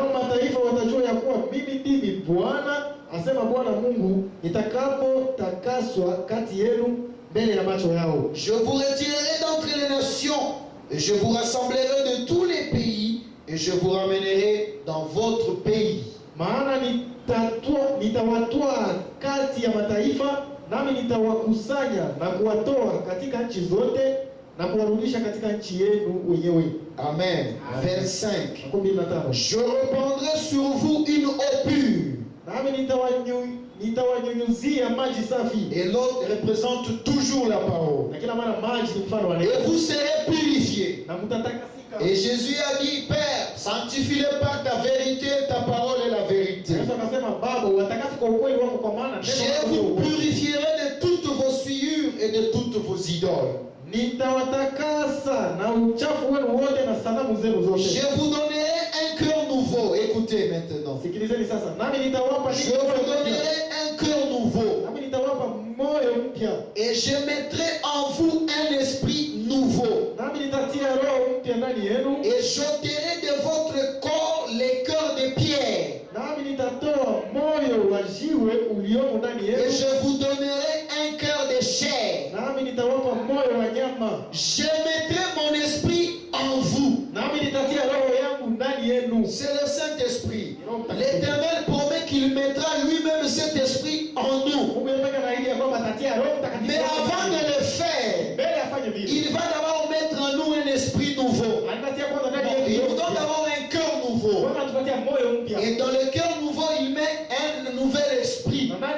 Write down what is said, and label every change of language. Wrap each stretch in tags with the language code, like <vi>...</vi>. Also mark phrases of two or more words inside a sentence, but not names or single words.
<fr>Je vous retirerai d'entre les nations, et je vous rassemblerai de tous les pays, et je vous ramènerai dans votre pays.</fr> <sw>nami nitawakusanya na kuwatoa katika nchi zote na kuwarudisha katika nchi yenu wenyewe.</sw> <fr>Amen. Verset 5. Je répandrai sur vous une eau pure.</fr> <sw>Nami nitawanyunyuzia maji safi.</sw> <fr>Et l'autre représente toujours la parole.</fr> <sw>Na kila mara maji ni mfano wa neno.</sw> <fr>Et vous serez purifiés.</fr> <sw>Na mtatakasika.</sw> <fr>Et Jésus a dit, Père, sanctifie-les par ta vérité, ta parole est la vérité.</fr> <sw>Yesu akasema, Baba, watakase kwa ukweli wako, kwa maana neno</sw> <fr>Je vous purifierai de toutes vos souillures et de toutes vos idoles.</fr> <sw>Nitawatakasa na uchafu wenu wote na sanamu zenu zote.</sw> <fr>Je vous donnerai un cœur nouveau. Écoutez maintenant.</fr> <sw>Sikilizeni sasa. Nami nitawapa</sw> <fr>Je vous donnerai un cœur nouveau.</fr> <sw>Nami nitawapa moyo mpya.</sw> <fr>Et je mettrai en vous un esprit nouveau.</fr> <sw>Nami nitatia roho mpya ndani yenu.</sw> <fr>Et j'ôterai de votre corps les cœurs de pierre.</fr> <sw>Nami nitatoa moyo wa jiwe uliomo ndani yenu.</sw> <fr>Et je vous donnerai un cœur de chair.</fr> <sw>Nami nitawapa moyo wa nyama.</sw> <fr>Je mettrai mon esprit en vous.</fr> <sw>Nami nitatia roho yangu ndani yenu.</sw> <fr>C'est le Saint-Esprit. L'Éternel promet qu'il mettra lui-même cet esprit en nous. Mais avant de le faire, il va d'abord mettre en nous un esprit nouveau. Il nous donne d'abord un cœur nouveau. Et dans le cœur nouveau, il met un nouvel esprit.</fr>